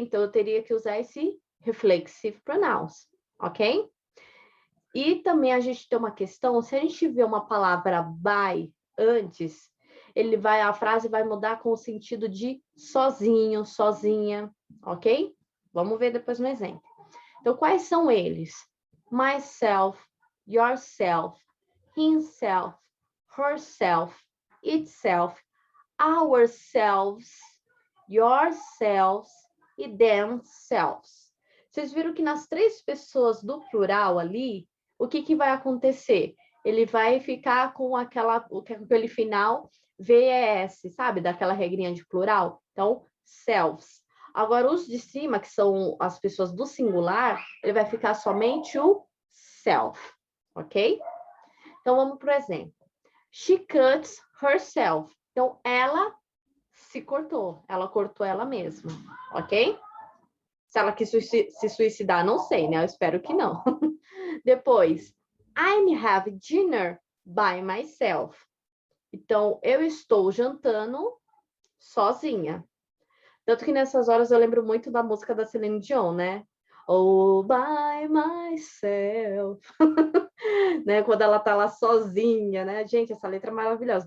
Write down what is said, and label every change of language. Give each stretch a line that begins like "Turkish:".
Portuguese: Então, eu teria que usar esse reflexive pronouns, ok? E também a gente tem uma questão, se a gente vê uma palavra by antes, a frase vai mudar com o sentido de sozinho, sozinha, ok? Vamos ver depois no exemplo. Então, quais são eles?
English: myself, yourself, himself, herself, itself, ourselves, yourselves e themselves.
Portuguese: Vocês viram que nas 3 pessoas do plural ali, o que que vai acontecer? Ele vai ficar com aquele final VES, sabe? Daquela regrinha de plural. Então, selves. Agora, os de cima, que são as pessoas do singular, ele vai ficar somente o self, ok? Então, vamos para o exemplo.
English: She cuts herself.
Portuguese: Então, ela se cortou. Ela cortou ela mesma, ok? Se ela quis se suicidar, não sei, né? Eu espero que não.
English: Depois, I'm having dinner by myself.
Portuguese: Então, eu estou jantando sozinha. Tanto que nessas horas eu lembro muito da música da Celine Dion, né?
English: Oh, by myself. Né?
Portuguese: Quando ela tá lá sozinha, né? Gente, essa letra é maravilhosa.